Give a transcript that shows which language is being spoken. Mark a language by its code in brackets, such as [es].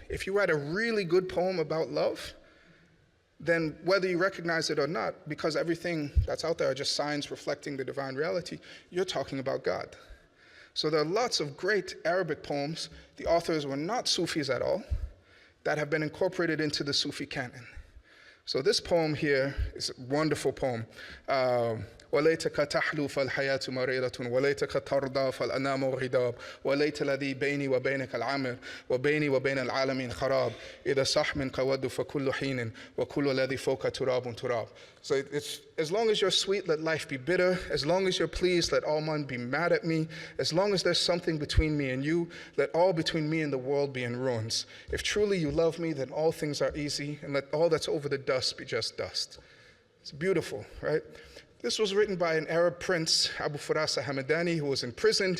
[en] If you write a really good poem about love, then whether you recognize it or not, because everything that's out there are just signs reflecting the divine reality, you're talking about God. So there are lots of great Arabic poems, the authors were not Sufis at all, that have been incorporated into the Sufi canon. So this poem here is a wonderful poem. [ar] وليتك تحلو فالحياة مريضة وليتك ترضى فالأنام غضاب وليت الذي بيني وبينك العمر وبيني وبين العالمين خراب إذا صح منك ود فكل حين وكل الذي فوق تراب تراب. [en] So it's, as long as you're sweet, let life be bitter. As long as you're pleased, let all men be mad at me. As long as there's something between me and you, let all between me and the world be in ruins. If truly you love me, then all things are easy, and let all that's over the dust be just dust. It's beautiful, right? This was written by an Arab prince, Abu Farasa Hamadani, who was imprisoned.